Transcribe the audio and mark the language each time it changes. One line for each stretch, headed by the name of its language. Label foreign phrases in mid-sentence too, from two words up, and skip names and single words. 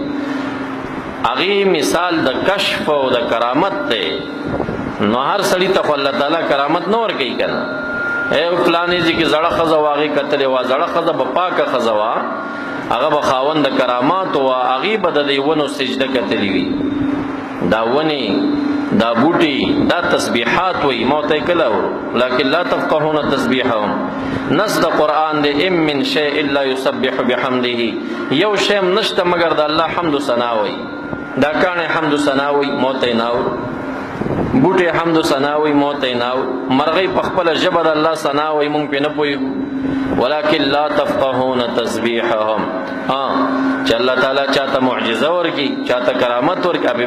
Pashto: هغې مثال د کشف او د کرامت دی نو هر سړي ته خو الله تعالی کرامت نه ورکوي که نه فلانې ځای کې زړه ښځه وه هغې کتلې وه زړه ښځه به پاکه ښځه وه هغه به خاوند د کراماتو وه هغې به د دې ونو سجده کتلې وي دا ونې دا بوټي دا تسبیحات وي ما ورته یې کله
Arabic: لکن لا تفقهون تسبیحهم
Pashto: نص د قرآن دی
Arabic: ام من شیء الا یسبح بحمده
Pashto: یو شی هم نشته مګر د الله حمد و ثنا وي دا کاڼی حمد و ثنا وي ما ورته یې نه اورو بوټي حمد و ثنا وي ما ورته یې نه اورو مرغۍ په خپله ژبه د الله ثنا وي مونږ پرې نه پوهېږو
Arabic: ولکن لا تفقهون تسبیحهم
Pashto: چې الله تعالی چاته معجزه ورکړي چاته کرامت ورکړي هغې